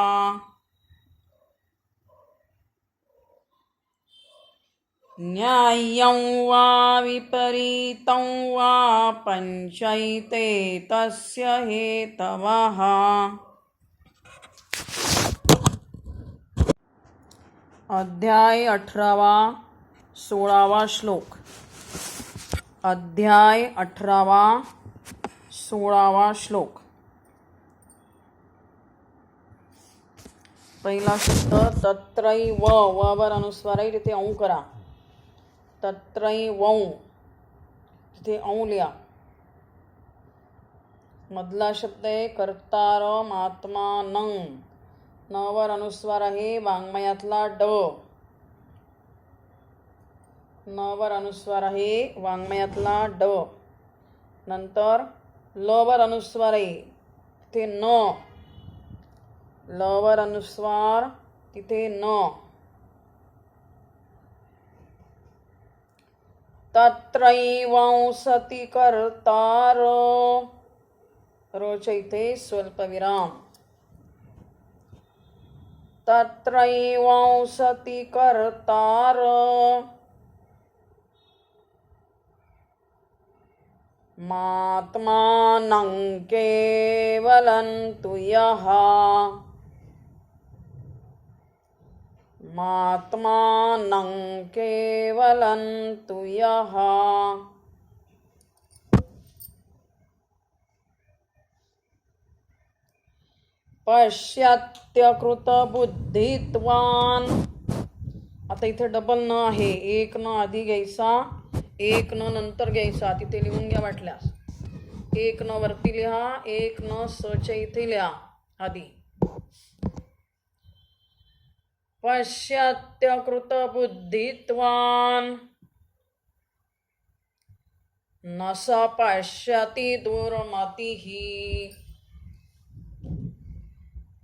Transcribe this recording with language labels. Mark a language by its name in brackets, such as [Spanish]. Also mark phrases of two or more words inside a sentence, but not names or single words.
[Sanskrit] न्याय्यं वा विपरीतं वा पंचैते तस्य हेतवः. [Marathi] अध्याय 18वा 16वा श्लोक. अध्याय 18वा 16वा श्लोक. पहिला शब्द तत्रैव, वर अनुस्वार आहे, तिथे औ करा. तत्रैव, तिथे औ लिहा. मधला शब्द आहे [Sanskrit] कर्तारम आत्मानं, [Marathi] न वर अनुस्वार आहे, वाङ्मयातला ड. न वर अनुस्वार आहे, वाङ्मयातला ड. नंतर ल वर अनुस्वार आहे, तिथे न. ल वर अनुस्वार, तिथे न. [Sanskrit] तत्रैवंसति कर्तार, [Marathi] रोच्या इथे स्वल्पविराम. [Sanskrit] तत्रैवंसति कर्तार मात्मानं केवलं तु यः, मात्मानं केवलं तु यः. पश्यत्यकृतबुद्धित्वान्, [Marathi] आता इथे डबल न आहे, एक न आधी घ्यायचा, एक न नंतर घ्यायचा. तिथे लिहून घ्या वाटल्यास. एक न वरती लिहा, एक न सच्या इथे लिहा आधी. [Sanskrit] पश्यत्यकृतबुद्धित्वान् न स पश्यति दुर्मतिः.